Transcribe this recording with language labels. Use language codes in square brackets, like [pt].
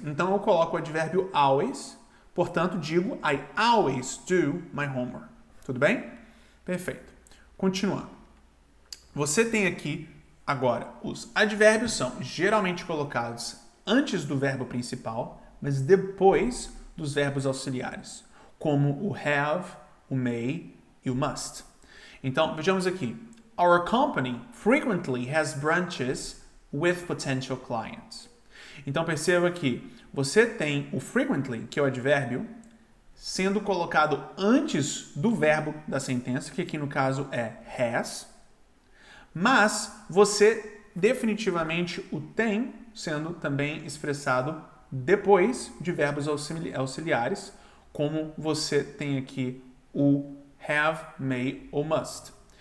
[pt] Então eu coloco o advérbio always, portanto digo [en] I always do my homework. [pt] Tudo bem? Perfeito. Continuando. Você tem aqui, agora, os advérbios são geralmente colocados antes do verbo principal, mas depois dos verbos auxiliares, como o have, o may e o must. Então, vejamos aqui. [en] Our company frequently has branches with potential clients. [pt] Então, perceba que você tem o frequently, que é o advérbio, sendo colocado antes do verbo da sentença, que aqui no caso é has, mas você definitivamente o tem sendo também expressado depois de verbos auxiliares, como você tem aqui o have, may ou must.